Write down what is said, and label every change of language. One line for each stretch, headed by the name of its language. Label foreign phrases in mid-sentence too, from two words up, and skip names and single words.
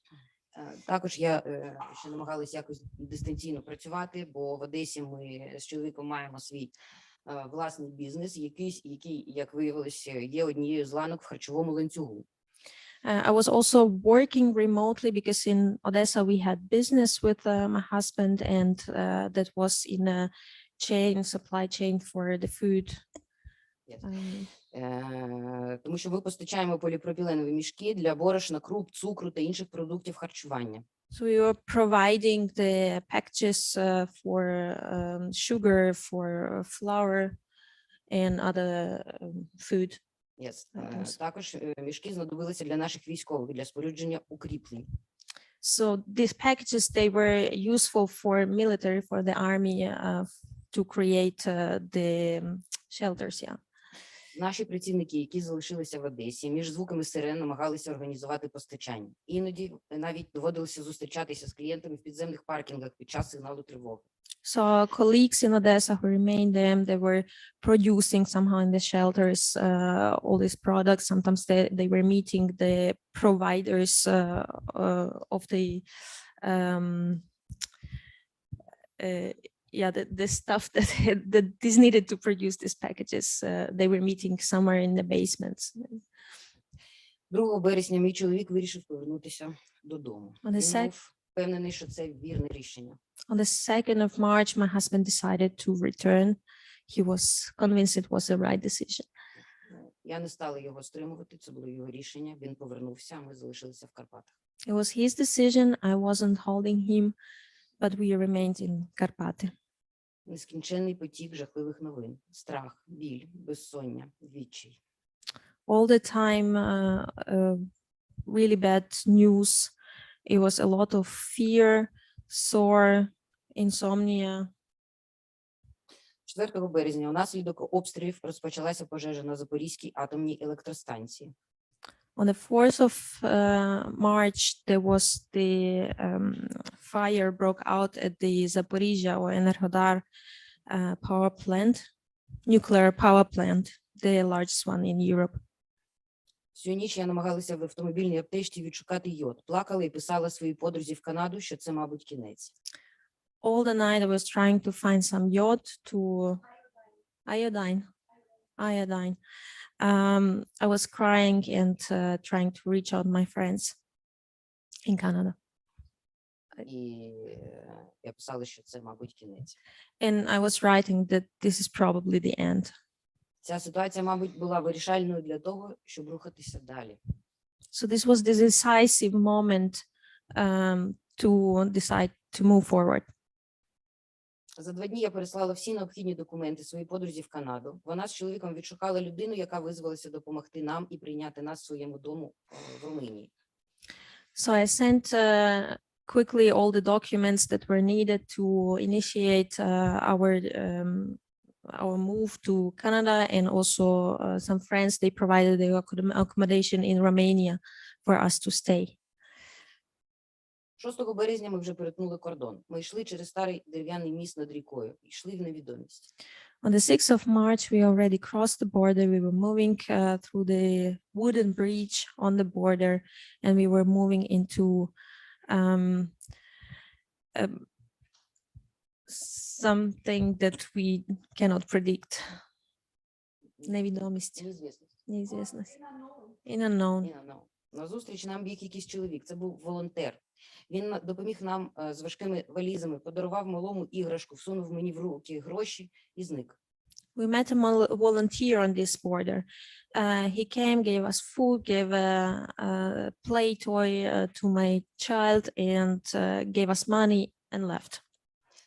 Ukrainian: Також я ще намагалася якось дистанційно працювати, бо в Одесі ми з чоловіком маємо свій власний бізнес, який, як виявилося, є однією з ланок в харчовому ланцюгу.
English: I was also working remotely because in Odessa we had business with my husband, and that was in a supply chain for the food.
Ukrainian: Тому що ми постачаємо поліпропіленові мішки для борошна, круп, цукру та інших продуктів харчування.
English: So we were providing the packages for sugar, for flour and other food. Yes.
Ukrainian: Також мішки знадобилися для наших військових, для спорудження укріплень.
English: So these packages, they were useful for military, for the army, to create the shelters, yeah.
Ukrainian: Наші працівники, які залишилися в Одесі, між звуками сирен намагалися організувати постачання. Іноді навіть доводилося зустрічатися з клієнтами в підземних паркінгах під час сигналу тривоги.
English: So our colleagues in Odessa who remained there, they were producing somehow in the shelters all these products. Sometimes they were meeting the providers of the the stuff that is needed to produce these packages. They were meeting somewhere in the basements.
Ukrainian: 2 березня мій чоловік вирішив повернутися додому.
English: On the
Ukrainian: Він був впевнений, що це вірне рішення.
English: On the 2nd of March, my husband decided to return. He was convinced it was the right decision.
Ukrainian: Я не стала його стримувати, це було його рішення. Він повернувся, а ми залишилися в Карпатах.
English: It was his decision. I wasn't holding him, but we remained in Karpaty.
Ukrainian: Нескінченний потік жахливих новин, страх, біль, безсоння, відчай.
English: All the time, really bad news. It was a lot of fear, sore, insomnia.
Ukrainian: 4 березня унаслідок обстрілів розпочалася пожежа на Запорізькій атомній електростанції.
English: On the 4th of March, there was the fire broke out at the Zaporizhia or Enerhodar power plant, nuclear power plant, the largest one in Europe.
Ukrainian: Всю ніч я намагалася в автомобільній аптечці відшукати йод. Плакала і писала своїй подрузі в Канаду, що це, мабуть, кінець.
English: All the night I was trying to find some iod to iodine. I was crying and trying to reach out my friends in Canada.
Ukrainian: І я писала, що це, мабуть, кінець.
English: And I was writing that this is probably the end.
Ukrainian: Ця ситуація, мабуть, була вирішальною для того, щоб рухатися далі.
English: So this was the decisive moment to decide to move forward.
Ukrainian: За 2 дні я переслала всі необхідні документи своїй подрузі в Канаду. Вона з чоловіком відшукала людину, яка визвалася допомогти нам і прийняти нас в своєму дому в Румунії.
English: So I sent quickly all the documents that were needed to initiate our move to Canada, and also some friends, they provided the accommodation in Romania for us to stay.
Ukrainian: 6 березня ми вже перетнули кордон. Ми йшли через старий дерев'яний міст над рікою, йшли в невідомість.
English: On the 6th of March, we already crossed the border. We were moving through the wooden bridge on the border, and we were moving into something that we cannot predict.
Ukrainian: Невідомість. Неізвісність.
English: In unknown.
Ukrainian: Назустріч нам біг якийсь чоловік, це був волонтер. Він допоміг нам з важкими валізами, подарував малому іграшку, всунув мені в руки гроші і зник.
English: We met a volunteer on this border. He came, gave us food, gave a play toy to my child, and gave us money and left.